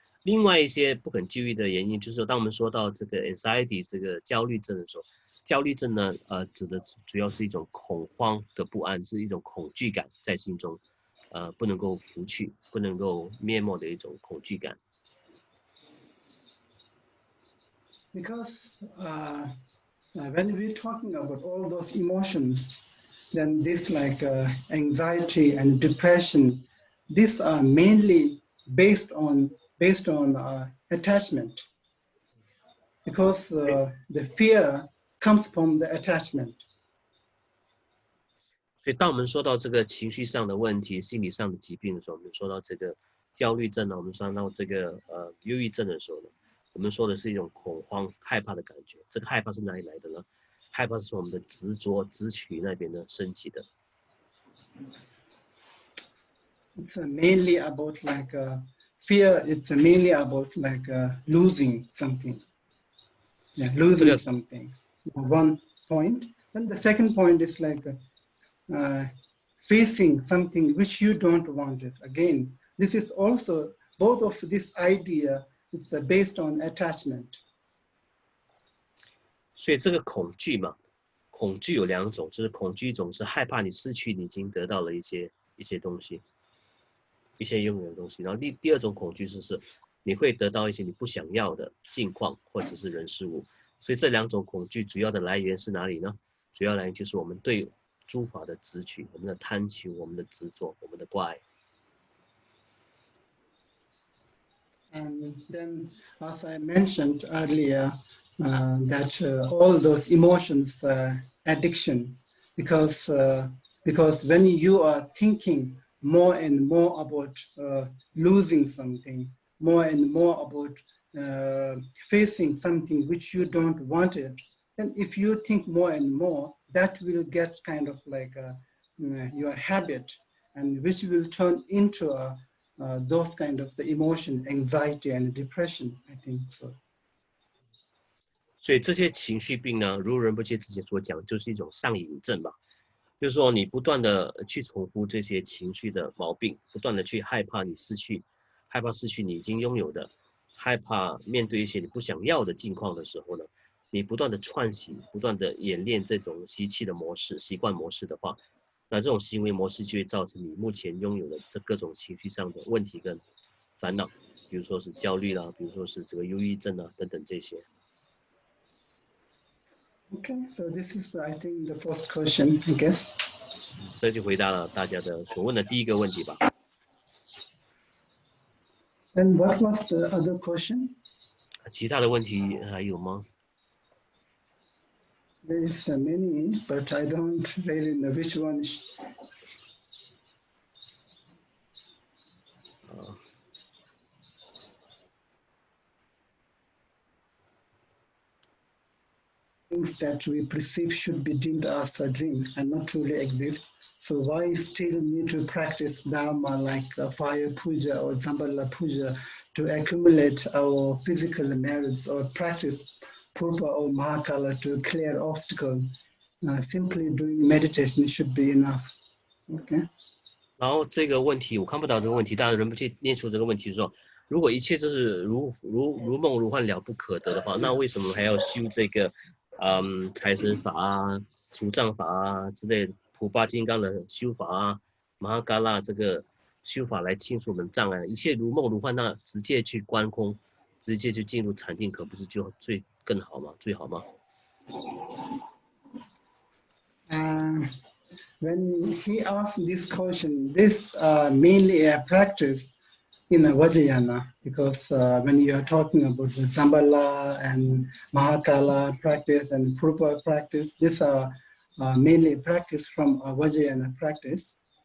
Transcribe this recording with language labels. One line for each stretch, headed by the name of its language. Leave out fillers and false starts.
Chinese: 另外一些不肯就医的原因，就是说当我们说到这个 anxiety 这个焦虑症的时候，焦虑症呢，指的主要是一种恐慌的不安，是一种恐惧感在心中，不能够拂去、不能够灭没的一种恐惧感。
English: Because when we're talking about all those emotions, then this like anxiety and depression, these are mainly based on attachment. Because the fear comes from the attachment.
Chinese: 所以当我们说到这个情绪上的问题、心理上的疾病的时候，我们说到这个焦虑症呢，我们说到这个忧郁症的时候呢，我们说的是一种恐慌、害怕的感觉。这个害怕是哪里来的呢？害怕是从我们的执着、执取那边呢升起的。
English: It's mainly about like fear. It's mainly about like losing something. Yeah, losing something. One point. Then the second point is like facing something which you don't want it. Again, this is also both of this idea. It's based on attachment.
Chinese: 所以这个恐惧嘛，恐惧有两种，就是恐惧一种是害怕你失去你已经得到了一些东西，一些拥有的东西。然后第二种恐惧就是你会得到一些你不想要的境况或者是人事物。所以这两种恐惧主要的来源是哪里呢？主要来源就是我们对诸法的执取，我们的贪求，我们的执着，我们的挂碍。
English: And then, as I mentioned earlier, that all those emotions, addiction, because when you are thinking more and more about losing something, more and more about facing something which you don't want it, then if you think more and more, that will get kind of like your habit, and which will turn into those kind of the emotion, anxiety and depression, I think so.
Chinese: 所以这些情绪病呢，如仁波切之前所讲，就是一种上瘾症吧。就是说，你不断的去重复这些情绪的毛病，不断的去害怕失去你已经拥有的，害怕面对一些你不想要的境况的时候呢，你不断的串习，不断的演练这种习气的模式、习惯模式的话，那这种行为模式就会造成你目前拥有的这各种情绪上的问题跟烦恼，比如说是焦虑啦，比如说是这个忧郁症啊等等这些。
English: Okay, so this is I think the first question, I guess.
Chinese: 这就回答了大家的所问的第一个问题吧。
English: And what was the other question?
Chinese: 其他的问题还有吗？
English: There is many, but I don't really know which one. Things that we perceive should be deemed as a dream and not truly exist. So why still need to practice Dharma like fire puja or Zambala puja to accumulate our physical merits, or practice Purva or Mahakala to clear obstacles? Simply doing meditation should be enough. Okay.
Chinese: 然后这个问题我看不到这个问题，但是仁波切念出这个问题说，如果一切都是如梦如幻了不可得的话，那为什么还要修这个财神法啊、除障法啊之类的普巴金刚的修法啊、马哈嘎拉这个修法来清除我们障碍？一切如梦如幻，那直接去观空，直接就进入禅定，可不是就更好吗？最好吗？
English: When he asked this question, this mainly a practice in a Vajrayana, because when you are talking about the Zambala and Mahakala practice and Purpa practice, these are mainly practice from a Vajrayana practice.